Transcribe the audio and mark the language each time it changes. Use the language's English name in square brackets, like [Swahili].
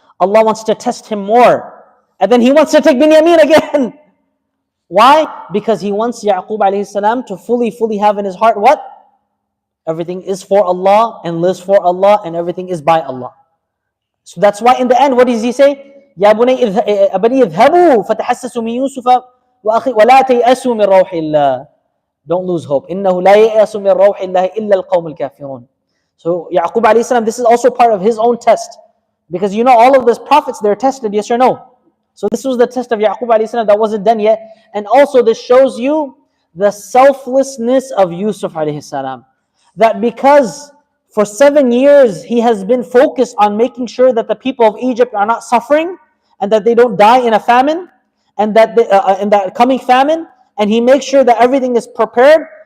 [English] Allah wants to test him more. And then he wants to take Binyamin again. Why? Because he wants Yaqub alayhi salam to fully have in his heart what? Everything is for Allah and lives for Allah and everything is by Allah. So that's why in the end, what does he say? [Arabic] يا بني اذهبوا فتحسسوا من يوسف ولا تيأسوا من روح الله. [English] Don't lose hope. [Arabic] إنه لا ييأس من روح الله إلا القوم الكافرون. [English] So Yaqub alayhi salam, this is also part of his own test. Because you know all of these prophets, they're tested, yes or no? So this was the test of Yaqub alayhi salam that wasn't done yet. And also this shows you the selflessness of Yusuf alayhi salam. That because for 7 years he has been focused on making sure that the people of Egypt are not suffering and that they don't die in a famine and that in that coming famine, and he makes sure that everything is prepared.